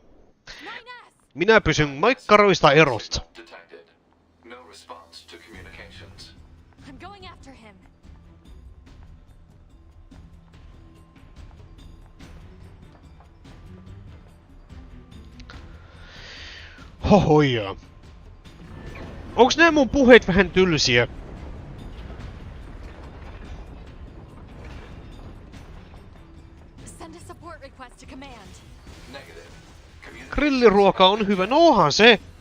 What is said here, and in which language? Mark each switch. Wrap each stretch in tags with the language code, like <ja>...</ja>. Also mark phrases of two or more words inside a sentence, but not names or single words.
<fi>Minä pysyn makkaroista erossa.</fi> <en>Detected. No response to communications. I'm going after him. Hohoja.</en> <fi>Onks nää mun puheet vähän tylsiä?</fi> <en>Send a support request to command. Negative.</en> <fi>Grilliruoka on hyvä, no onhan se.</fi>